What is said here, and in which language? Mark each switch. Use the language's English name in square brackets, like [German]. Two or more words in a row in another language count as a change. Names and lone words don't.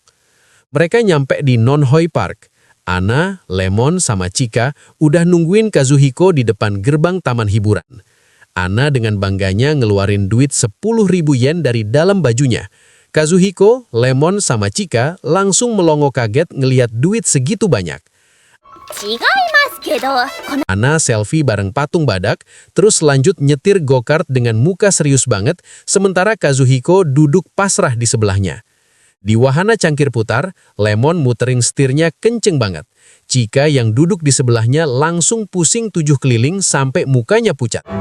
[Indonesian] Mereka nyampe di Nonhoi Park. Ana, Lemon, sama Chika udah nungguin Kazuhiko di depan gerbang taman hiburan. Ana dengan bangganya ngeluarin duit 10.000 yen dari dalam bajunya. Kazuhiko, Lemon, sama Chika langsung melongo kaget ngelihat duit segitu banyak. [Japanese] 違いますけど、この [Indonesian] Ana selfie bareng patung badak, terus lanjut nyetir go-kart dengan muka serius banget, sementara Kazuhiko duduk pasrah di sebelahnya. Di wahana cangkir putar, Lemon muterin setirnya kenceng banget. Chika yang duduk di sebelahnya langsung pusing 7 keliling sampai mukanya pucat.